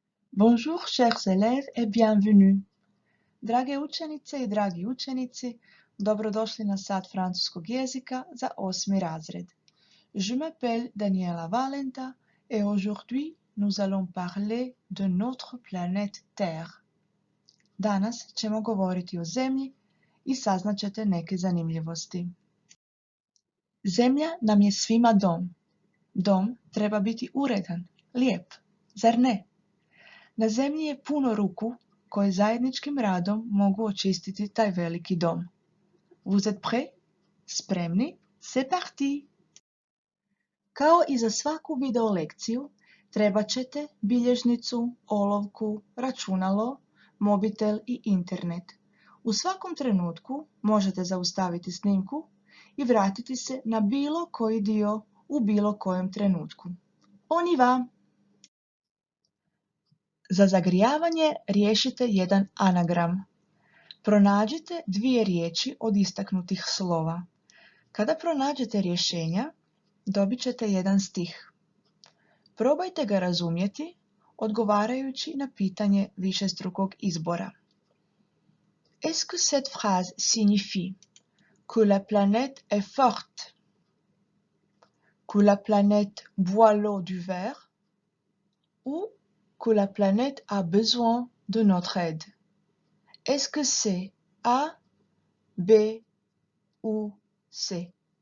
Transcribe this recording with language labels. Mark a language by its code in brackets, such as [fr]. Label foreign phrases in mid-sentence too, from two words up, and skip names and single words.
[fr] Bonjour chers élèves et bienvenue. [hr] Drage učenice i dragi učenici, dobrodošli na sat francuskog jezika za 8. razred. [fr] Je m'appelle Daniela Valenta et aujourd'hui nous allons parler de notre planète Terre. [hr] Danas ćemo govoriti o Zemlji i saznaćete neke zanimljivosti. Zemlja nam je svima dom. Dom treba biti uredan, lijep, zar ne? Na zemlji je puno ruku koje zajedničkim radom mogu očistiti taj veliki dom. [fr] Vous êtes prêts? Spremni? C'est parti! [hr] Kao i za svaku video lekciju, trebat ćete bilježnicu, olovku, računalo, mobitel i internet. U svakom trenutku možete zaustaviti snimku i vratiti se na bilo koji dio u bilo kojem trenutku. [fr] On y va! [hr] Za zagrijavanje riješite jedan anagram. Pronađite dvije riječi od istaknutih slova. Kada pronađete rješenja, dobit ćete jedan stih. Probajte ga razumjeti odgovarajući na pitanje višestrukog izbora. [fr] Est-ce que cette phrase signifie que la planète est forte, que la planète boit l'eau du verre ou que la planète a besoin de notre aide? Est-ce que c'est A, B ou C?